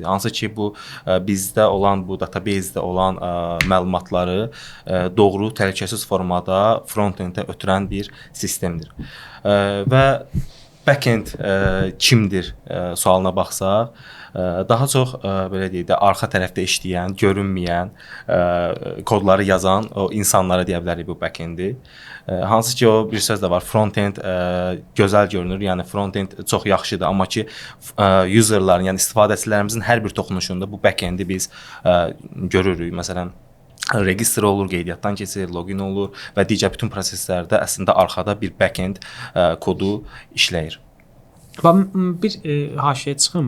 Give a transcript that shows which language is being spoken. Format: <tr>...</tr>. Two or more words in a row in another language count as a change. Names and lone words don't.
<az>Hansı ki, bu bizdə olan, bu database-də olan məlumatları doğru, təhlükəsiz formada front-endə ötürən bir sistemdir. Və backend kimdir sualına baxsaq, daha çox belə deyək də arxa tərəfdə işləyən, görünməyən, kodları yazan o insanlara deyə bilərik bu backendi. Hansı ki, o bir söz də var, front-end gözəl görünür, yəni front-end çox yaxşıdır, amma ki userların, yəni istifadəçilərimizin hər bir toxunuşunda bu backendi biz görürük. Məsələn, register olur, qeydiyyatdan keçir, login olur və digər bütün proseslərdə əslində arxada bir backend kodu işləyir. Bir haşiyə çıxım.</az>